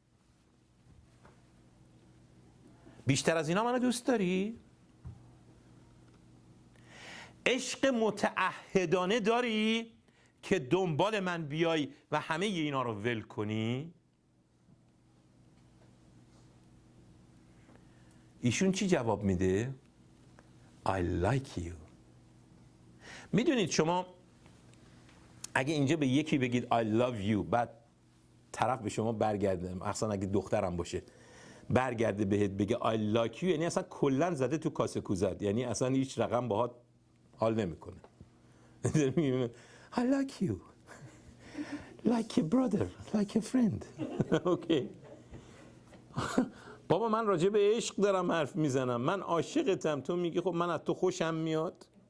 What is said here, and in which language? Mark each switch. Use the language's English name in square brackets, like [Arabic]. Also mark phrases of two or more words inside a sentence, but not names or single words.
[Persian] بیشتر از اینا منو دوست داری؟ عشق متعهدانه داری که دنبال من بیای و همه اینا رو ول کنی؟ ایشون چی جواب میده؟ [English] I like you. [Persian] میدونید شما اگه اینجا به یکی بگید [English] I love you، [Persian] بعد طرف به شما برگرده، اصلا اگه دخترم باشه برگرده بهت بگه [English] I like you، [Persian] یعنی اصلا کلن زده تو کاسه کوزت، یعنی اصلا هیچ رقم باهات حال نمیکنه. [English] I like you like a brother, like a friend. [Persian] اوکی. بابا من راجع به عشق دارم حرف میزنم، من عاشقتم، تو میگی خب من از تو خوشم میاد.